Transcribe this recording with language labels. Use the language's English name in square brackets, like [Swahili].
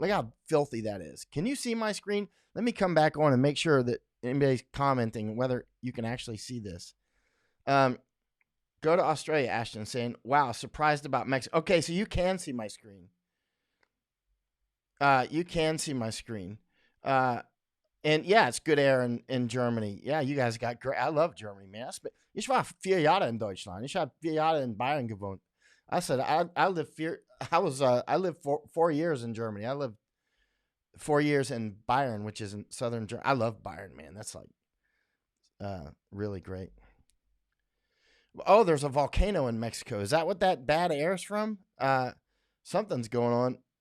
[English] Look how filthy that is. Can you see my screen? Let me come back on and make sure that anybody's commenting whether you can actually see this. Go to Australia, Ashton, saying, wow, surprised about Mexico. Okay, so you can see my screen. You can see my screen. And yeah, it's good air in Germany. Yeah, you guys got great. I love Germany, man. [German] Ich war 4 Jahre in Deutschland. Ich habe 4 Jahre in Bayern gewohnt. [English] I said I lived 4 years in Germany. I lived 4 years in Bayern, which is in southern Germany. I love Bayern, man. That's like really great. Oh, there's a volcano in Mexico. Is that what that bad air is from? Something's going on.